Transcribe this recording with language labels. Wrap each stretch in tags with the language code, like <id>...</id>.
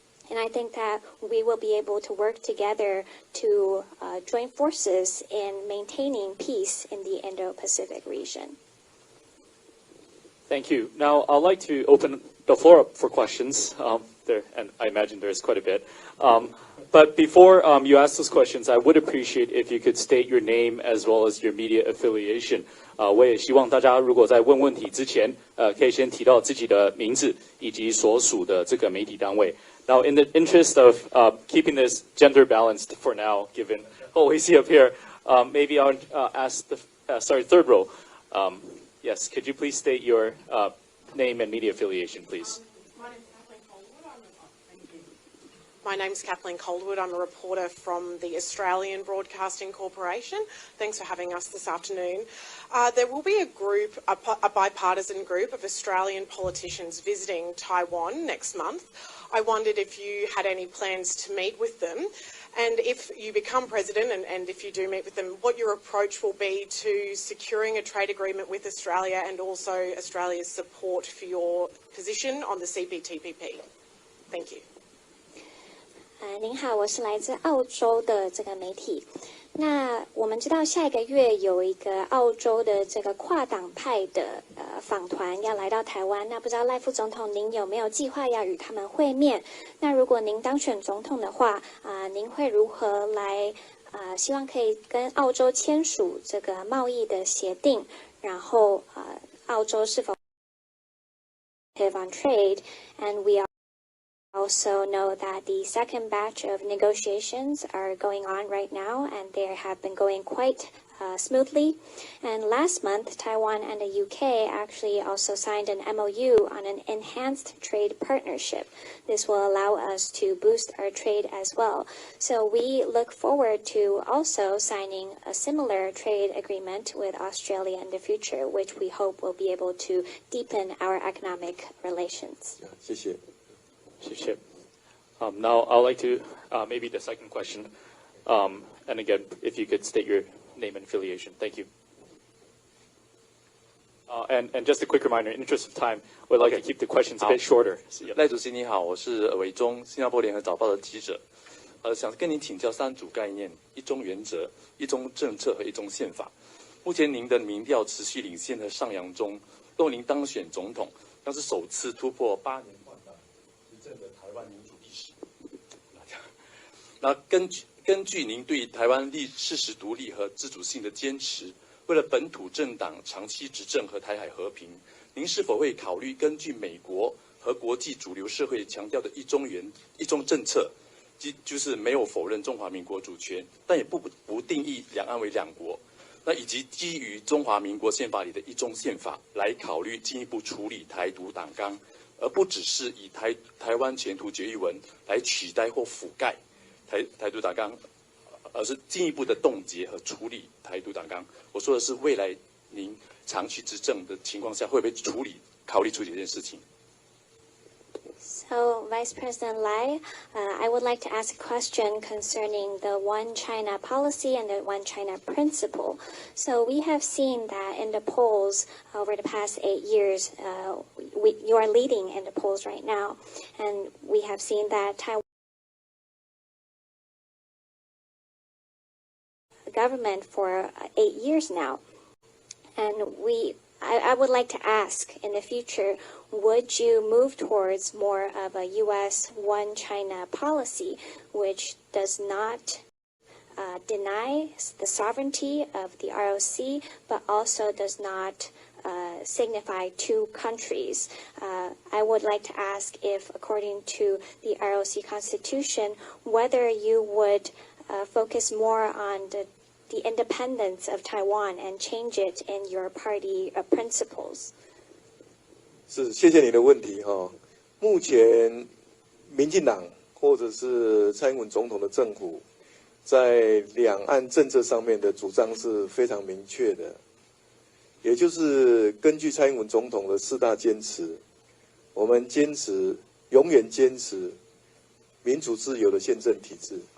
<en>And I think that we will be able to work together to join forces in maintaining peace in the Indo-Pacific region. Thank you. Now, I'd like to open the floor up for questions. And I imagine there's quite a bit. But before you ask those questions, I would appreciate if you could state your name as well as your media affiliation.</en> <zh>我也希望大家如果在问问题之前，可以先提到自己的名字以及所属的这个媒体单位。</zh> <en>Now, in the interest of keeping this gender balanced for now, given what we see up here, maybe I'll ask the third row. Yes, could you please state your name and media affiliation, please? My name's Kathleen Coldwood. I'm a reporter from the Australian Broadcasting Corporation. Thanks for having us this afternoon. There will be a bipartisan group of Australian politicians visiting Taiwan next month. I wondered if you had any plans to meet with them, and if you become president and if you do meet with them, what your approach will be to securing a trade agreement with Australia and also Australia's support for your position on the CPTPP. Thank you.</en> <zh>您好，我是来自澳洲的这个媒体。那我们知道下一个月有一个澳洲的这个跨党派的访团要来到台湾，那不知道赖副总统您有没有计划要与他们会面？那如果您当选总统的话，您会如何来希望可以跟澳洲签署这个贸易的协定？然后澳洲是否</zh> <en>on trade and we also know that the second batch of negotiations are going on right now, and they have been going quite smoothly. And last month, Taiwan and the UK actually also signed an MOU on an enhanced trade partnership. This will allow us to boost our trade as well. So we look forward to also signing a similar trade agreement with Australia in the future, which we hope will be able to deepen our economic relations.</en> <zh>谢谢。谢谢。</zh> <en>Now, I'd like to maybe the second question, and again, if you could state your name and affiliation. Thank you. And just a quick reminder, in the interest of time, we'd like to keep the questions a bit shorter.</en> <zh>赖主席你好，我是韦忠，新加坡联合早报的记者。想跟您请教3组概念：一中原则、一中政策和一中宪法。目前您的民调持续领先和上扬中，若您当选总统，将是首次突破8年换党执政的台湾民主历史。那根据您对台湾事实独立和自主性的坚持，为了本土政党长期执政和台海和平，您是否会考虑根据美国和国际主流社会强调的一中政策，就是没有否认中华民国主权，但也不定义两岸为两国，那以及基于中华民国宪法里的一中宪法来考虑进一步处理台独党纲，而不只是以台湾前途决议文来取代或覆盖台独党纲，而是进一步的冻结和处理台独党纲。我说的是未来您长期执政的情况下，会不会考虑处理这件事情？</zh> <en>So, Vice President Lai, I would like to ask a question concerning the One China policy and the One China principle. So, we have seen that in the polls over the past 8 years, you are leading in the polls right now, and we have seen that Taiwan government for 8 years now, and I would like to ask, in the future, would you move towards more of a U.S. One China policy, which does not deny the sovereignty of the ROC, but also does not signify two countries? I would like to ask if, according to the ROC Constitution, whether you would focus more on the independence of Taiwan and change it in your party principles.</en> <zh>是，谢谢你的问题哈。目前，民进党或者是蔡英文总统的政府，在两岸政策上面的主张是非常明确的，也就是根据蔡英文总统的4大坚持，我们永远坚持民主自由的宪政体制。</zh>